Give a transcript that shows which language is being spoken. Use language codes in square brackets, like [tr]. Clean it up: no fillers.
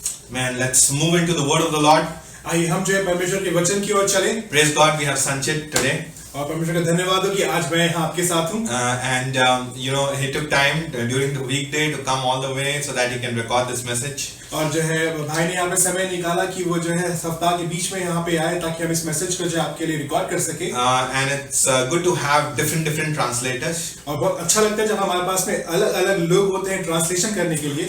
[en] Man, let's move into the word of the Lord. [hi] आइए हम जो है परमेश्वर के वचन की ओर चलें [en] Praise God, we have Sanchit today. [hi] और परमेश्वर का धन्यवाद हो कि आज मैं यहाँ आपके साथ हूँ। [en] And you know, he took time during the weekday to come all the way so that he can record this message. [hi] और जो है भाई ने यहाँ पे समय निकाला कि वो जो है सप्ताह के बीच में यहाँ पे आए ताकि हम इस मैसेज को जो है आपके लिए रिकॉर्ड कर सके। [en] And it's good to have different translators. [hi] और बहुत अच्छा लगता है जब हमारे पास में अलग अलग लोग होते हैं ट्रांसलेशन करने के लिए।